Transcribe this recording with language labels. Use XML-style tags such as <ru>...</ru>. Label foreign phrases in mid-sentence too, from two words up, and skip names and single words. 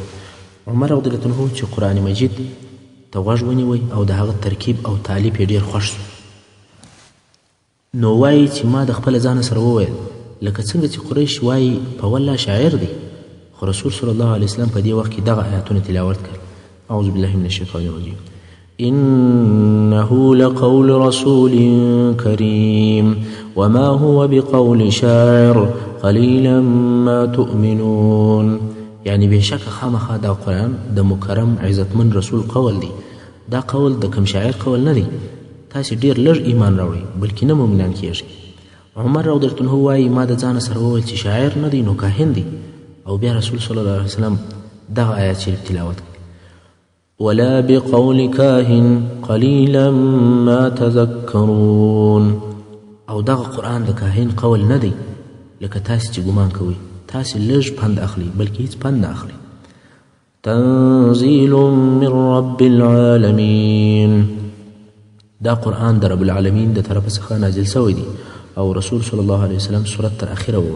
<ps>عمر</ps> <ar>رضی الله عنه</ar> <ps>چې قرآن مجید ته غوږ ونیوی او د هغه ترکیب او تالیف یې ډېر خوښ سو، نو وایي چې ما د خپله ځانه سره وویل لکه څنګه چې قریش وایي په والله شاعر دی. خو رسول</ps> <ar>صلی الله علیه وسلم</ar> <ps>په دې وخت کې دغه آیاتونه تلاوت کړل.</ps> <ar>اعوذ بالله من الشیطان الرجیم. إنه لقول رسول كريم وما هو بقول شاعر قليلا ما تؤمنون.</ar> <ps>یعنی بېشکه خامخا دا قرآن د مکرم عزتمن رسول قول دی. دا قول د کم شاعر قول نه دی. تاسې ډېر لږ ایمان راوړئ بلکې نه مؤمنان کېږئ. عمر</ps> <ar>رضی الله عنه</ar> <ps>وایي ما د ځانه سره وویل چې شاعر نه دی نو کاهن دی. او بیا رسول</ps> <ar>صلی الله علیه وسلم</ar> <ps>دغه آیات شریف تلاوت کړي.</ps> <ar>ولا بقول كاهن قليلا ما تذكرون.</ar> <ps>او دغه قرآن د کاهن قول نه دی لکه تاسې چې ګمان کوئ. تاسې لږ پند اخلي بلکې هیڅ پند نه اخلي.</ps> <ar>تنزیل من رب العالمین.</ar> <ps>دا قرآن د</ps> <ar>رب العالمین</ar> <ps>د طرف څخه نازل سوی دی او رسول</ps> <ar>صلی الله علیه وسلم</ar> <ps>صورت تر اخره ووی.</ps>